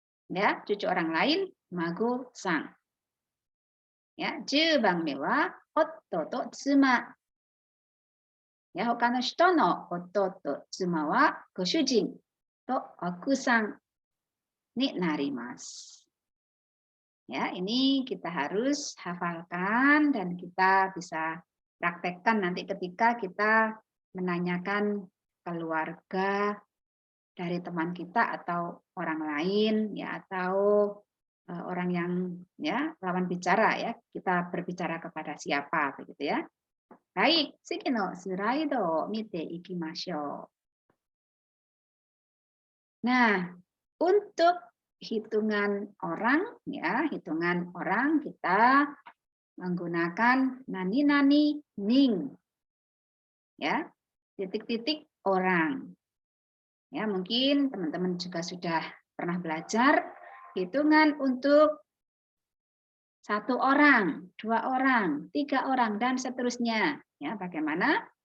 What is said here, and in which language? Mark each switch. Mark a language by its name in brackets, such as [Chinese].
[Indonesian] Ya, cucu orang lain, mago-san. Ya, [Japanese] 10番目は夫と妻。 Ya, 他の人の夫と妻はご主人と奥さんになります。 [Indonesian] Ya, ini kita harus hafalkan dan kita bisa praktekkan nanti ketika kita menanyakan keluarga dari teman kita atau orang lain, ya, atau orang yang ya lawan bicara, ya, kita berbicara kepada siapa begitu ya. [Japanese] Baik, 次のスライドを見ていきましょう。 [Indonesian] Nah, untuk hitungan orang, ya, hitungan orang kita menggunakan nani-nani ning, ya, titik-titik orang. Ya, mungkin teman-teman juga sudah pernah belajar hitungan untuk 1 orang, 2 orang, 3 orang, dan seterusnya. Ya, bagaimana?